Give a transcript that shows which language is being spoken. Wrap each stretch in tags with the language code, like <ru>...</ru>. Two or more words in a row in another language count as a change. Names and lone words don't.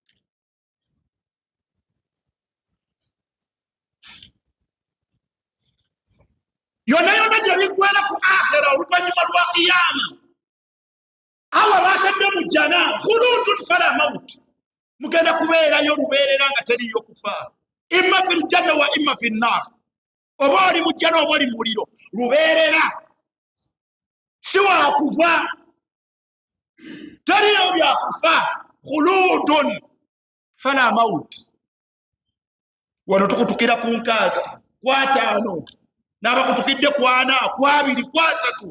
<lg>Yonna yonna gye biggwera ku akhira oluvannyuma lwa qiyama, Allah baatadde mu jjana</lg> <ar>خلود فلا موت,</ar> <lg>mugenda kubeerayo lubeerera nga teriyo kufa.</lg> <ar>إما في الجنة وإما في النار,</ar> <lg>oba oli mu jjana oba oli mu muliro, lubeerera, si wa kufa, teriyo bya kufa.</lg> <ar>خلود فلا موت.</ar> <lg>Wano tukutukira ku 6, ku 5, n'abakutukidde ku 4, ku 2, ku 3.</lg>